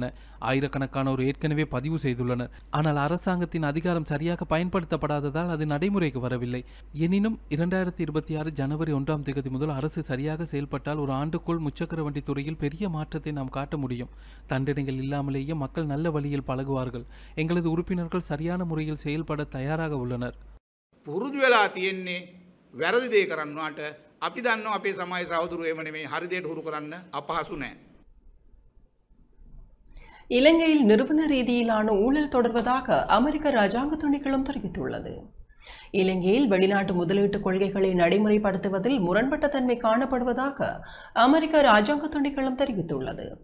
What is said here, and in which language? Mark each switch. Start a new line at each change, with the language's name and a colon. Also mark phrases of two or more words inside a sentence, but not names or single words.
Tamil: ஆயிரக்கணக்கானோர் ஏற்கனவே பதிவு செய்துள்ளனர். ஆனால் அரசாங்கத்தின் அதிகாரம் சரியாக பயன்படுத்தப்படாததால் அது நடைமுறைக்கு வரவில்லை. எனினும் 2026 ஜனவரி 1ஆம் தேதி முதல் அரசு சரியாக செயல்பட்டால் ஒரு ஆண்டுக்குள் முச்சக்கர வண்டி துறையில் பெரிய மாற்றத்தை நாம் காட்ட முடியும். தண்டனைகள் இல்லாமலேயே மக்கள் நல்ல வழியில் பழகுவார்கள். எங்களது உறுப்பினர்கள் சரியான முறையில் செயல்பட தயாராக உள்ளனர்.
Sinhala: පුරුදු වෙලා තියෙන්නේ වැරදි දේ කරන්නවට අපි දන්නවා අපේ සමාජ සහෝදරයෝ එහෙම නෙමෙයි හරි දේට හුරු කරන්න අපහසු නැහැ.
Tamil: இலங்கையில் நிறுவன ரீதியிலான ஊழல் தொடர்வதாக அமெரிக்க ராஜாங்க திணைக்களம் தெரிவித்துள்ளது. இலங்கையில் வெளிநாட்டு முதலீட்டு கொள்கைகளை நடைமுறைப்படுத்துவதில் முரண்பட்ட தன்மை காணப்படுவதாக அமெரிக்க ராஜாங்க திணைக்களம் தெரிவித்துள்ளது.